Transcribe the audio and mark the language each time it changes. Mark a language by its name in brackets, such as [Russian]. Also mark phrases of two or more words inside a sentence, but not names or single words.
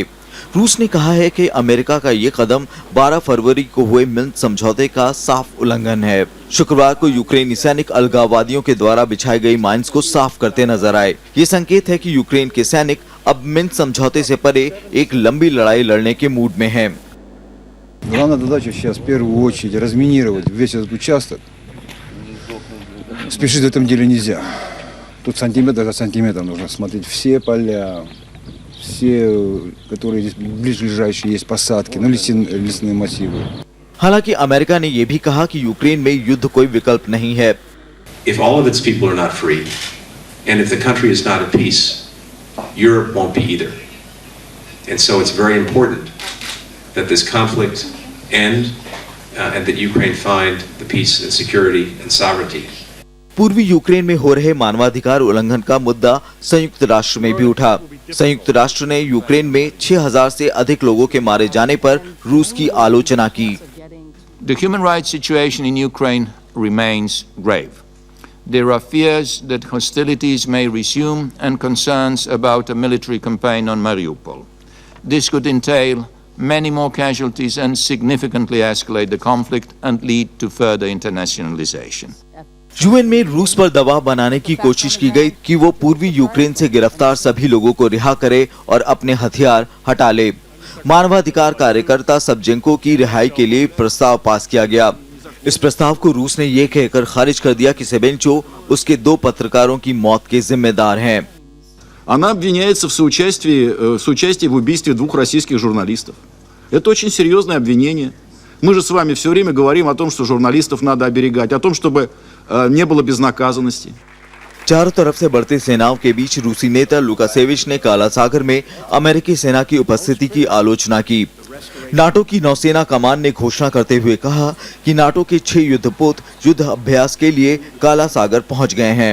[Hindi] रूस ने कहा है कि अमेरिका का ये कदम 12 फरवरी को हुए मिन्स्क समझौते का साफ उल्लंघन है। शुक्रवार को यूक्रेनी सैनिक अलगाववादियों के द्वारा बिछाई गई माइंस को साफ करते नजर आए। ये संकेत है कि यूक्रेन के सैनिक अब मिन्स्क समझौते से परे एक लंबी लड़ाई लड़ने के मूड में हैं। [Russian] Главная задача сейчас в первую очередь разминировать весь этот участок. Спешить в этом деле нельзя. Тут сантиметр за сантиметром нужно смотреть все поля, все, которые здесь ближайшие есть посадки, ну лесные массивы. [Hindi] हालांकि अमेरिका ने यह भी कहा कि यूक्रेन में युद्ध कोई विकल्प नहीं है। [English] If all of its people are not free, and if the country is not at peace, Europe won't be either. And so it's very important that this conflict end and that Ukraine find the peace and security and sovereignty. [Hindi] पूर्वी यूक्रेन में हो रहे मानवाधिकार उल्लंघन का मुद्दा संयुक्त राष्ट्र में भी उठा। संयुक्त राष्ट्र ने यूक्रेन में 6000 से अधिक लोगों के मारे जाने पर रूस की आलोचना की। [English] The human rights situation in Ukraine remains grave. There are fears that hostilities may resume and concerns about a military campaign on Mariupol. This could entail many more casualties and significantly escalate the conflict and lead to further internationalization. [Hindi] यूएन में रूस पर दबाव बनाने की कोशिश की गई कि वो पूर्वी यूक्रेन से गिरफ्तार सभी लोगों को रिहा करे और अपने हथियार हटा ले। मानवाधिकार कार्यकर्ता सबजेंको की रिहाई के लिए प्रस्ताव पास किया गया। इस प्रस्ताव को रूस ने ये कहकर खारिज कर दिया कि सेबेंचो उसके 2 पत्रकारों की मौत के जिम्मेदार हैं। [Russian] Она обвиняется в соучастии в убийстве 2 российских журналистов. Это очень серьезное обвинение. Мы же с вами все время говорим о том, что журналистов надо оберегать, о том, чтобы не было безнаказанности. [Hindi] चारों तरफ से बढ़ते सेनाओं के बीच रूसी नेता लुकासेविच ने काला सागर में अमेरिकी सेना की उपस्थिति की आलोचना की। नाटो की नौसेना कमान ने घोषणा करते हुए कहा कि नाटो के 6 युद्धपोत युद्ध अभ्यास के लिए काला सागर पहुंच गए हैं।